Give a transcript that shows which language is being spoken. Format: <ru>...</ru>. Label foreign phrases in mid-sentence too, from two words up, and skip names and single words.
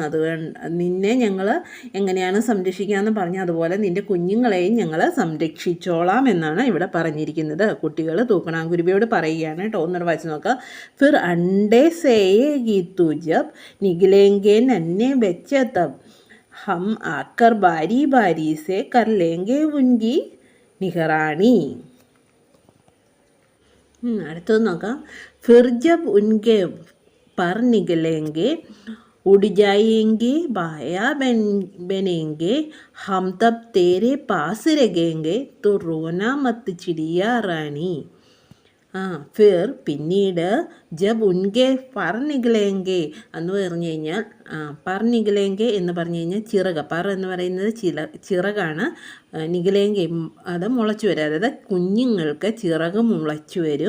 <ml>നിന്നെ ഞങ്ങൾ എങ്ങനെയാണ് സംരക്ഷിക്കാമെന്ന് പറഞ്ഞാൽ അതുപോലെ നിൻ്റെ കുഞ്ഞുങ്ങളെയും ഞങ്ങൾ സംരക്ഷിച്ചോളാം എന്നാണ് ഇവിടെ പറഞ്ഞിരിക്കുന്നത്. കുട്ടികൾ തൂക്കണാംകുരുവിയോട് പറയുകയാണ് കേട്ടോ. ഒന്നുകൂടെ വായിച്ച് നോക്കാം.</ml> <hi>फिर अंडे सेएगी तू जब निकलेंगे नन्हे ബच्चे तब हम आकर बारी बारी से कर लेंगे उनकी निगरानी.</hi> <ml>അടുത്തത് നോക്കാം.</ml> <hi>फिर जब उनके पर निकलेंगे उड़ जाएंगे बाया बनेंगे हम तब तेरे पास रहेंगे तो रोना मत चिड़िया रानी.</hi> <ml>ഫിർ പിന്നീട്</ml> <hi>जब उनके पर निकलेंगे</hi> <ml>എന്ന് പറഞ്ഞു കഴിഞ്ഞാൽ</ml> <hi>पर निकलेंगे</hi> <ml>എന്ന് പറഞ്ഞു കഴിഞ്ഞാൽ ചിറക്. പർ എന്ന് പറയുന്നത് ചിറകാണ്. നിഗലേങ്കെ അത് മുളച്ചു വരും, അതായത് കുഞ്ഞുങ്ങൾക്ക് ചിറക് മുളച്ചു വരും.</ml>